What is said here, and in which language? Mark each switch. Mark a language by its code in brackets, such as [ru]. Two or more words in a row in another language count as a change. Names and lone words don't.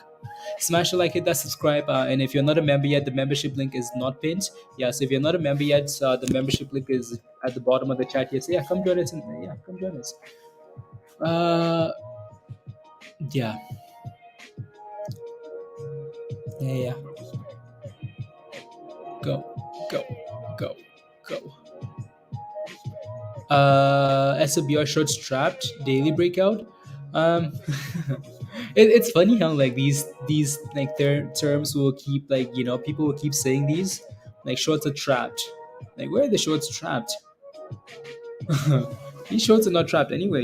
[en] Smash a like, hit that subscribe. And if you're not a member yet, the membership link is not pinned. Yeah, so if you're not a member yet, the membership link is at the bottom of the chat here. So yeah, come join us. Yeah, come join us. Uh, yeah. Yeah, yeah. Go, go, go, go. SOBR short strapped daily breakout. Um, it's funny how like these like their terms will keep like people will keep saying these like shorts are trapped. Like where are the shorts trapped? These shorts are not trapped anyway.